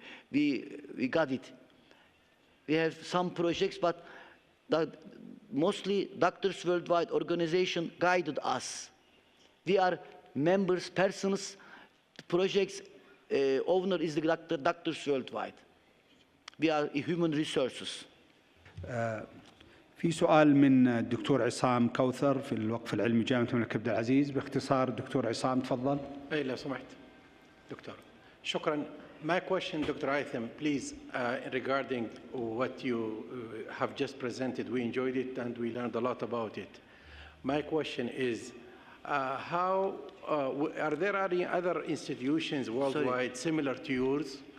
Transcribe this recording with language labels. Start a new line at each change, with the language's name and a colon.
English: We got it. We have some projects, but mostly Doctors Worldwide organization guided us. We are members, persons. The project's owner is the Doctors Worldwide. We are human resources.
Arabic: في سؤال من الدكتور عصام كوثر في الوقف العلمي جامعة الملك عبد العزيز. باختصار الدكتور عصام تفضل. أي لو سمحت دكتور. شكرا.
English: My question, Dr. Aitham, please, regarding what you have just presented. We enjoyed it and we learned a lot about it. My question is, are there any other institutions worldwide similar to yours?